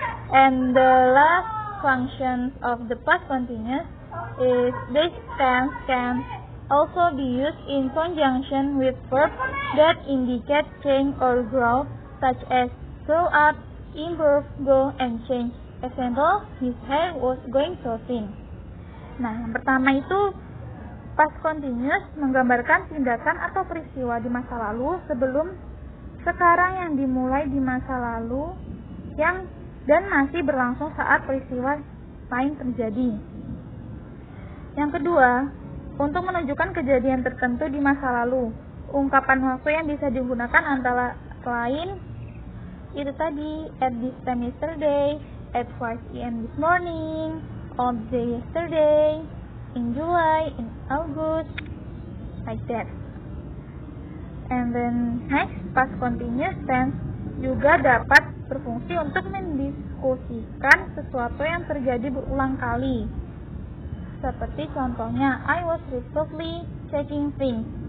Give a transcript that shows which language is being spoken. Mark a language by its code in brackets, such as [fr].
[en] And the last function of the past continuous is this tense can also be used in conjunction with verbs that indicate change or growth, such as grow up, improve, go, and change. Example, his hair was going so thin. [id] Nah, yang pertama itu past continuous menggambarkan tindakan atau peristiwa di masa lalu sebelum sekarang yang dimulai di masa lalu yang dan masih berlangsung saat peristiwa lain terjadi. Yang kedua, untuk menunjukkan kejadian tertentu di masa lalu, ungkapan waktu yang bisa digunakan antara lain itu tadi, [en] at this time yesterday, at 5 p.m. this morning, on the day yesterday, in July, in August, like that. And then next, [id] past continuous tense juga dapat berfungsi untuk mendiskusikan sesuatu yang terjadi berulang kali. Seperti contohnya, [en] I was repeatedly checking things.